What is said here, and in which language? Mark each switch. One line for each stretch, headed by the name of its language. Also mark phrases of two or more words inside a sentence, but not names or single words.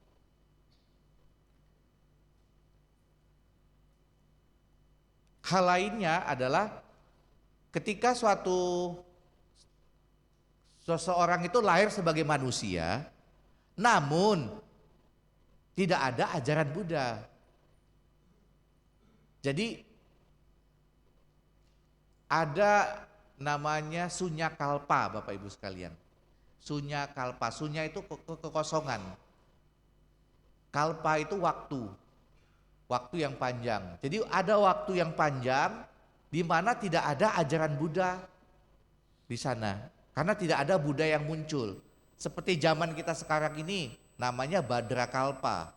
Indonesian: Hal lainnya adalah ketika seseorang itu lahir sebagai manusia, namun tidak ada ajaran Buddha. Jadi ada namanya
Sanskrit: sunya kalpa,
Indonesian: Bapak Ibu sekalian.
Sanskrit: Sunya kalpa,
Indonesian: sunya itu kekosongan. Kalpa itu waktu yang panjang. Jadi ada waktu yang panjang di mana tidak ada ajaran Buddha di sana. Karena tidak ada Buddha yang muncul. Seperti zaman kita sekarang ini, namanya Badra Kalpa.